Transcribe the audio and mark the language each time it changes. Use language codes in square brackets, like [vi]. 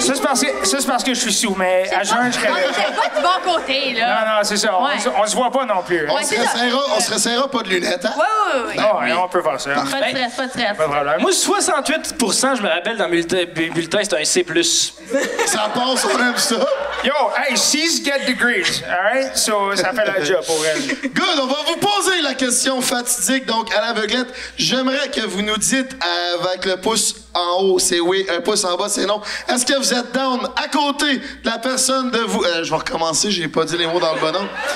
[fr] Ça, c'est parce que je suis sous, mais à jeun, je serais là. C'est pas du bon côté là. Non, non, c'est ça. Ouais. On se voit pas non plus. On Ouais, se c'est ça. resserrera pas de lunettes, hein? Ouais. Non, ouais, on peut faire ça. Pas de stress, pas de stress. Pas de problème. Moi, 68%, je me rappelle, dans le bulletin, c'est un C+. Ça passe, on aime ça. [en] Yo, hey, C's get degrees, alright? [fr] So, ça fait la job pour elle. Good, on va vous poser la question fatidique, donc à l'aveuglette. J'aimerais que vous nous dites avec le pouce en haut, c'est oui, un pouce en bas, c'est non. Est-ce que vous êtes down à côté de la personne de vous? Je vais recommencer, j'ai pas dit les mots dans le bon ordre.